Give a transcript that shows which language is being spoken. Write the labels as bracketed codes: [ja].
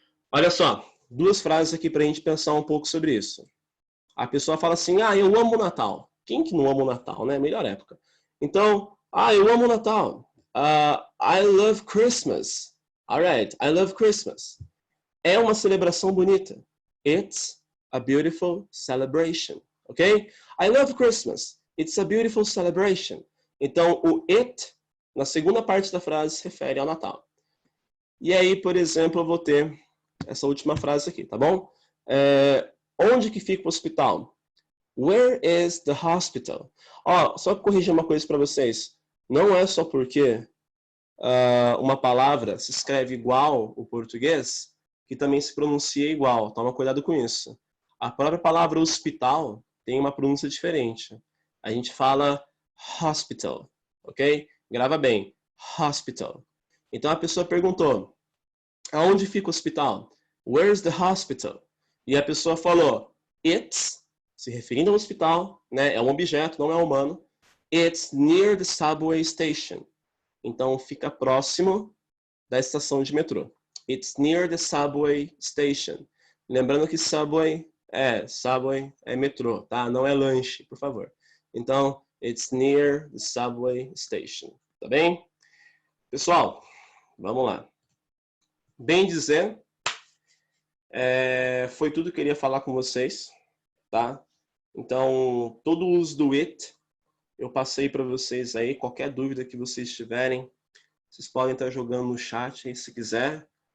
[pt] Olha só, 2 frases aqui para a gente pensar um pouco sobre isso. A pessoa fala assim, eu amo o Natal. Quem que não ama o Natal, né? Melhor época. Então, eu amo o Natal. [en] I love Christmas. Alright, I love Christmas. [pt] É uma celebração bonita. [en] It's a beautiful celebration. Ok? I love Christmas. It's a beautiful celebration. [pt] Então, o it, na segunda parte da frase, se refere ao Natal. E aí, por exemplo, eu vou ter essa última frase aqui, tá bom? Onde que fica o hospital? [en] Where is the hospital? [pt] Só corrigir uma coisa para vocês. Não é só porque uma palavra se escreve igual o português que também se pronuncia igual. Toma cuidado com isso. A própria palavra hospital tem uma pronúncia diferente. A gente fala hospital, ok? Grava bem, hospital. Então a pessoa perguntou, aonde fica o hospital? [en] Where's the hospital? [pt] E a pessoa falou, it's se referindo ao hospital, né? É um objeto, não é humano. [en] It's near the subway station. [pt] Então, fica próximo da estação de metrô. [en] It's near the subway station. [pt] Lembrando que subway é metrô, tá? Não é lanche, por favor. Então, [en] it's near the subway station. [pt] Tá bem? Pessoal, vamos lá. Bem dizer, foi tudo que eu queria falar com vocês, tá? Então, todo o uso do it, eu passei para vocês aí. Qualquer dúvida que vocês tiverem, vocês podem estar jogando no chat aí, se quiser.